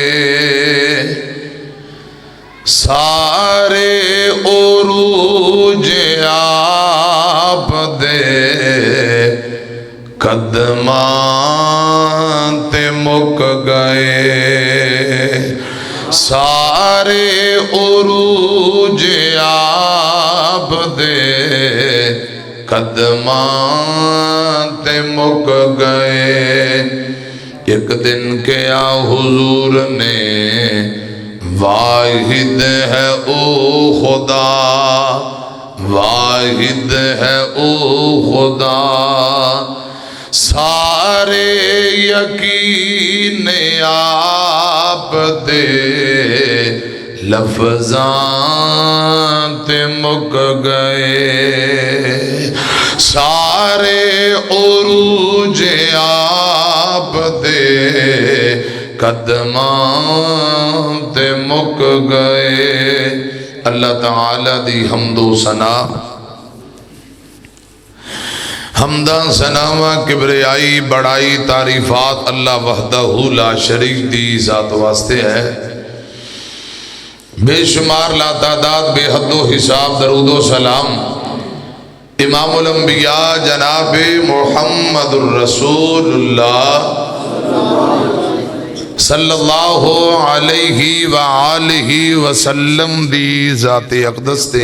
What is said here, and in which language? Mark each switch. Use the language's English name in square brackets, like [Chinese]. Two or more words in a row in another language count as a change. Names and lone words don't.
[Punjabi] سارے عروج آپ دے قدمان تے مک گئے سارے عروج آپ دے قدمان تے مک گئے ایک دن کیا حضور نے واحد ہے او خدا واحد ہے او خدا سارے یقین آپ دے لفظاں تے مک گئے، سارے عروج آپ دے قدماں تے مک گئے۔ اللہ تعالی دی حمد و ثنا، حمداں ثناواں کبریائی بڑائی تعریفات [Arabic] اللہ وحدہ لا شریک [Punjabi] دی ذات واسطے ہے۔ بے شمار لا تعداد بے حد و حساب درود و سلام امام الانبیاء جناب [Arabic] محمد الرسول اللہ صلی اللہ علیہ وآلہ وسلم [Punjabi] دی ذات اقدس دے۔